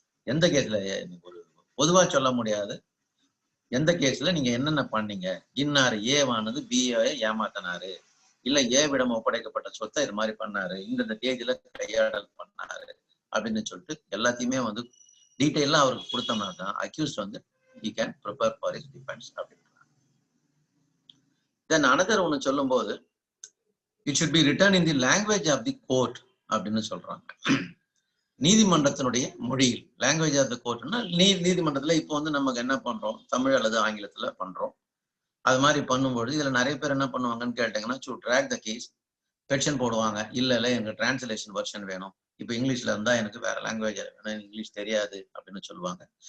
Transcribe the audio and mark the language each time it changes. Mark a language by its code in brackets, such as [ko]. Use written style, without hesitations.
[ta] எந்த கேஸ்ல ஒரு பொதுவா சொல்ல முடியாது, எந்த கேஸ்ல நீங்க என்னென்ன பண்ணீங்க, இன்னாரு ஏவானது பிஏ ஏமாத்தினாரு, இல்ல ஏவிடம் ஒப்படைக்கப்பட்ட சொத்தை இது மாதிரி பண்ணாரு, இந்த தேதியில கையாடல் பண்ணாரு அப்படின்னு சொல்லிட்டு எல்லாத்தையுமே வந்து டீட்டெயிலா அவருக்கு கொடுத்தோம்னா தான் அக்யூஸ்ட் வந்து [en] he can prepare for his defense [ta] அப்படின்றாங்க. [en] then another [ta] ஒன்று சொல்லும் போது [en] it should be written in the language of the court [ta] அப்படின்னு சொல்றாங்க. நீதிமன்றத்தினுடைய மொழியில் லாங்குவேஜ் ஆஃப் த கோர்ட்னா நீதிமன்றத்துல இப்போ வந்து நமக்கு என்ன பண்றோம், தமிழ் அல்லது ஆங்கிலத்துல பண்றோம். அது மாதிரி பண்ணும்போது இதுல நிறைய பேர் என்ன பண்ணுவாங்கன்னு கேட்டீங்கன்னா to track the case petition போடுவாங்க, இல்ல எனக்கு டிரான்ஸ்லேஷன் வெர்ஷன் வேணும், இப்போ இங்கிலீஷ்ல இருந்தா எனக்கு வேற லாங்குவேஜ் வேணும், இங்கிலீஷ் தெரியாது அப்படின்னு சொல்லுவாங்க.